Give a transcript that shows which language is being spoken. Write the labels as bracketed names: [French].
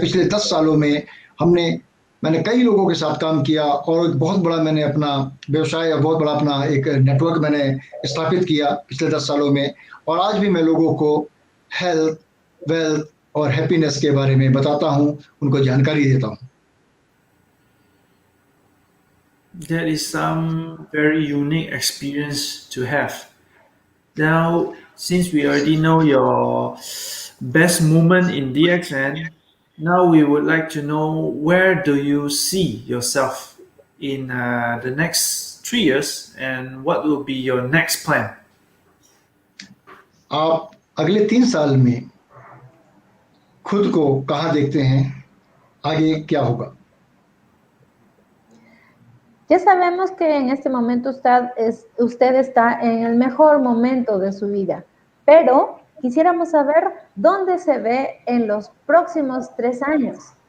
[Hindi] पिछले 10 सालों में मैंने कई लोगों के साथ काम किया और एक बहुत बड़ा मैंने अपना व्यवसाय या बहुत बड़ा अपना एक नेटवर्क मैंने स्थापित किया पिछले 10 सालों में। और आज भी मैं लोगों को हेल्थ, वेल्थ और हैप्पीनेस के बारे में बताता हूँ, उनको जानकारी देता हूँ। [English] That is some very unique experience to have. Now, since we already know your best moment in DXN, now we would like to know where do you see yourself in the next 3 years and what will be your next plan? [Hindi] आप अगले 3 साल में खुद को कहाँ देखते हैं? आगे क्या होगा? [Spanish] Ya sabemos que en este momento usted está en el mejor momento de su vida, pero quisiéramos saber dónde se ve en los próximos 3 años.